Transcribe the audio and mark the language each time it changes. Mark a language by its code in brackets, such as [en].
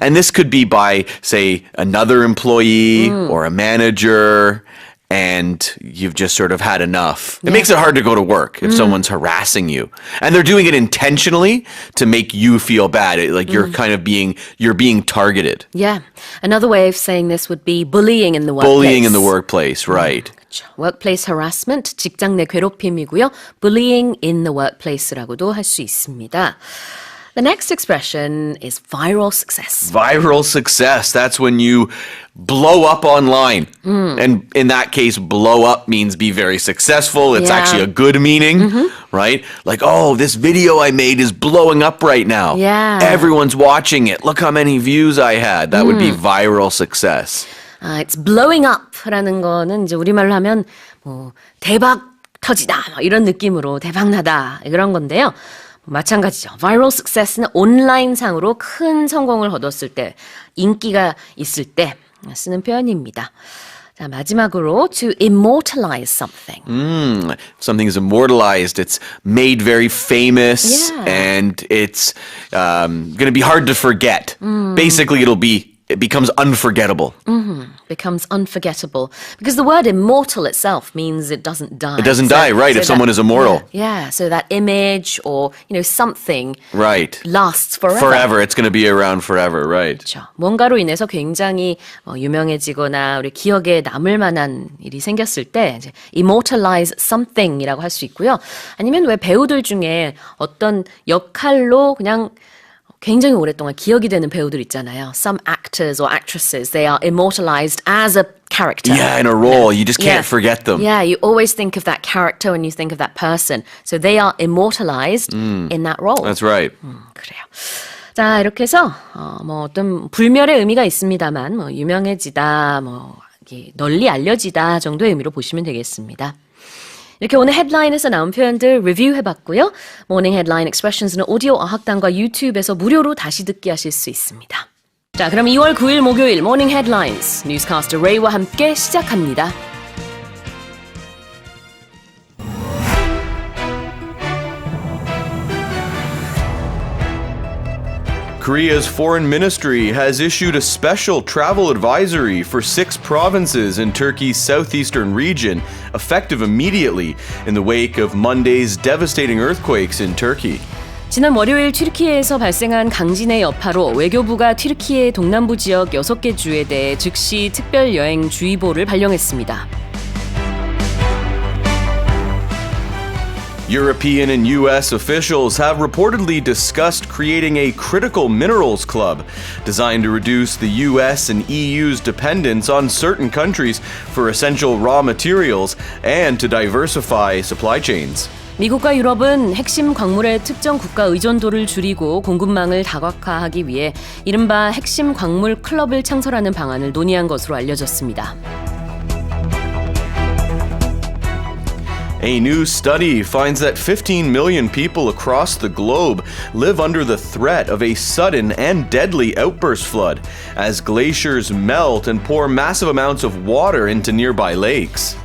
[en] And this could be by, say, another employee or a manager, and you've just sort of had enough. It makes it hard to go to work if someone's harassing you. And they're doing it intentionally to make you feel bad. You're kind of you're being targeted. Yeah. Another way of saying this would be bullying in the workplace. Bullying in the workplace, right. [ko] 그렇죠. [en] Workplace harassment, [ko] 직장 내 괴롭힘이고요. [en] Bullying in the workplace [ko] 라고도 할 수 있습니다. [en] The next expression is viral success. Viral success, that's when you blow up online. And in that case, blow up means be very successful. It's Yeah. actually a good meaning, right? Like, oh, this video I made is blowing up right now. Yeah. Everyone's watching it. Look how many views I had. That would be viral success. It's blowing up [ko] 라는 거는 이제 우리말로 하면 뭐 대박 터지다 이런 느낌으로 대박나다 그런 건데요. 마찬가지죠. Viral success는 온라인상으로 큰 성공을 거뒀을 때, 인기가 있을 때 쓰는 표현입니다. 자, 마지막으로 to immortalize something. [en] Something is immortalized. It's made very famous, Yeah. and it's going to be hard to forget. Basically, it becomes unforgettable. Becomes unforgettable. Because the word immortal itself means it doesn't die. It doesn't die, right, if someone is immortal. Yeah, so that image or, something Right. lasts forever. Forever. It's going to be around forever, right. [ko] 그렇죠. 뭔가로 인해서 굉장히 유명해지거나 우리 기억에 남을 만한 일이 생겼을 때 이제 immortalize something이라고 할 수 있고요. 아니면 왜 배우들 중에 어떤 역할로 그냥 굉장히 오랫동안 기억이 되는 배우들 있잖아요. [en] Some actors or actresses, they are immortalized as a character. Yeah, in a role. You just can't forget them. Yeah, you always think of that character when you think of that person. So they are immortalized in that role. That's right. [ko] 그래요. 자, 이렇게 해서 뭐 어떤 불멸의 의미가 있습니다만 뭐 유명해지다, 뭐 널리 알려지다 정도의 의미로 보시면 되겠습니다. 이렇게 오늘 헤드라인에서 나온 표현들 리뷰해봤고요. 모닝 헤드라인 익스프레션스는 오디오 어학당과 유튜브에서 무료로 다시 듣기 하실 수 있습니다. 자, 그럼 2월 9일 목요일 모닝 헤드라인스 뉴스캐스터 레이와 함께 시작합니다. [en] Korea's foreign ministry has issued a special travel advisory for 6 provinces in Turkey's southeastern region, effective immediately in the wake of Monday's devastating earthquakes in Turkey. [ko] 지난 월요일 튀르키예에서 발생한 강진의 여파로 외교부가 튀르키예 동남부 지역 6개 주에 대해 즉시 특별 여행 주의보를 발령했습니다. [en] European and U.S. officials have reportedly discussed creating a critical minerals club designed to reduce the U.S. and EU's dependence on certain countries for essential raw materials and to diversify supply chains. [ko] 미국과 유럽은 핵심 광물의 특정 국가 의존도를 줄이고 공급망을 다각화하기 위해 이른바 핵심 광물 클럽을 창설하는 방안을 논의한 것으로 알려졌습니다. [en] A new study finds that 15 million people across the globe live under the threat of a sudden and deadly outburst flood as glaciers melt and pour massive amounts of water into nearby lakes.